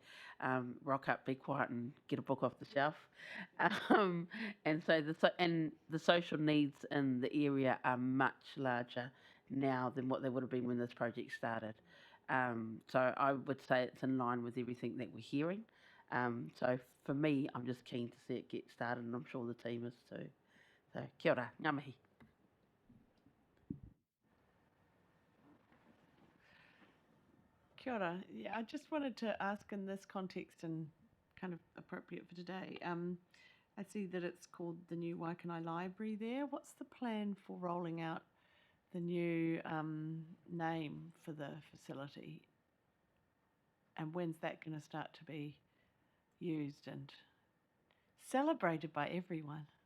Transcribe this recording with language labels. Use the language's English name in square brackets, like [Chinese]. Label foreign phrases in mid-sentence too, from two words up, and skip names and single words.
[English] Rock up, be quiet, and get a book off the shelf. And so the social needs in the area are much larger now than what they would have been when this project started. So I would say it's in line with everything that we're hearing. So for me, I'm just keen to see it get started, and I'm sure the team is too. [Māori] So kia ora, ngā mihi. Kia ora. [English] Yeah, I just wanted to ask in this context and kind of appropriate for today. I see that it's called the new Waikanae Library there. What's the plan for rolling out the new name for the facility? And when's that going to start to be used and celebrated by everyone?